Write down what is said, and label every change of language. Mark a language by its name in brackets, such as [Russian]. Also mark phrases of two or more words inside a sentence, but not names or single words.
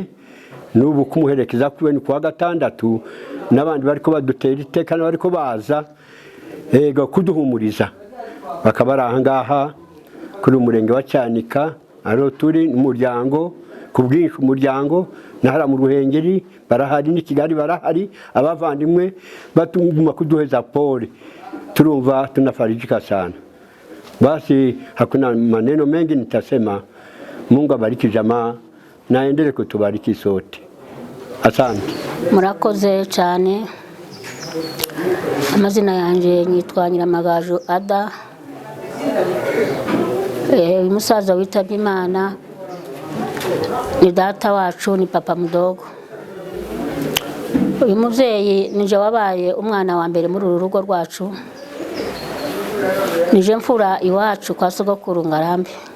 [Kinyarwanda] N'ubu kumuherekeza kwiwe ni kuwa gatandatu, n'abandi bariko badutera iteka n'abariko baza kuduhumuriza, bakaba ari ahangaha kuri umurenge wa Cyanika. Ariho turi umuryango ku bwinshi, umuryango nahara mu Ruhengeri barahari, ni Kigali barahari, abavandimwe batunguma kuduheza pole. [Swahili] Turumva tunafarijika sana. Basi hakuna maneno mengi nitasema. Mungu abariki jamaa na endelee kutubariki sote. Asante. [Kinyarwanda] Murakoze cyane. Amazina yanje nyitwa Nyiramagaju Ada. Umusaza witabye Imana ni data wacu, ni papa mudogo. Uyu muvyeyi nije wabaye umwana wa mbere muri uru rugo rwacu, nije mfura iwacu kwa sogokuru Ngarambe.